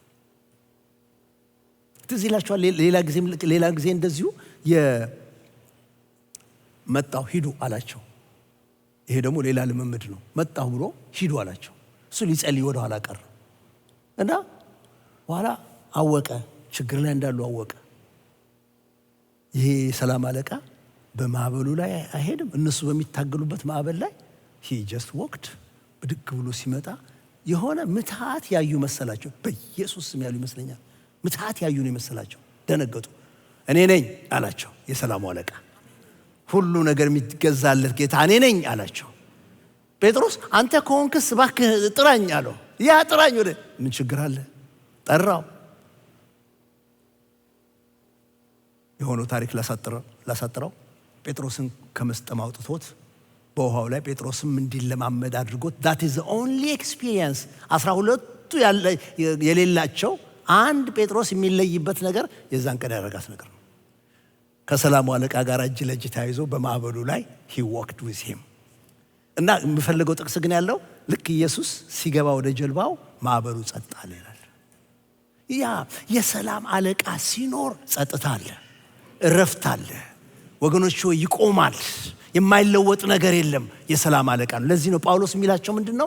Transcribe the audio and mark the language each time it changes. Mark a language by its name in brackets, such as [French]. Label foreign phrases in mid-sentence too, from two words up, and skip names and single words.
[Amharic] ትዝ ይላችኋል። ሌላ ጊዜ እንደዚሁ መጣሁ ሂዱ አላቸው። ይሄ ደግሞ ሌላ ልምምድ ነው። መጣሁ ብሎ ሂዱ አላቸው። እሱ ሊጸልይ ወደ ኋላ ቀረ እና በኋላ አወቀ፣ ችግር ላይ እንዳሉ አወቀ። ይሄ የሰላም አለቃ በማዕበሉ ላይ አይሄድም። እነሱ በሚታገሉበት ማዕበል ላይ [English] he just walked [Amharic] ብድግ ብሎ ሲመጣ የሆነ ምትሃት ያዩ መሰላቸው። በኢየሱስ ስም ያሉ ይመስለኛል ምትሃት ያዩ ነው መሰላቸው። ደነገጡ። እኔ ነኝ አላቸው የሰላሙ አለቃ። ሁሉ ነገር የሚገዛለት ጌታ እኔ ነኝ አላቸው። ጴጥሮስ አንተ ከሆንክስ እባክህ ጥራኝ አለው። ያ ጥራኝ ወደ ምን ችግር አለ? ጠራው። የሆነው ታሪክ ላሳጥረው ጴጥሮስን ከመስጠም አውጥቶት በውሃው ላይ ጴጥሮስም እንዲለማመድ አድርጎት [English] that is the only experience [Amharic] 12ቱ የሌላቸው አንድ ጴጥሮስ የሚለይበት ነገር የዛን ቀን ያደረጋት ነገር ነው። ከሰላሙ አለቃ ጋር እጅ ለእጅ ተያይዞ በማዕበሉ ላይ [English] he walked with him [Amharic] እና የምፈልገው ጥቅስ ግን ያለው ልክ ኢየሱስ ሲገባ ወደ ጀልባው ማዕበሉ ጸጥ አለ ይላል። ያ የሰላም አለቃ ሲኖር ጸጥታ አለ፣ እረፍት አለ። ወገኖች ሆይ ይቆማል። የማይለወጥ ነገር የለም። የሰላም አለቃ ነው። ለዚህ ነው ጳውሎስ የሚላቸው ምንድነው?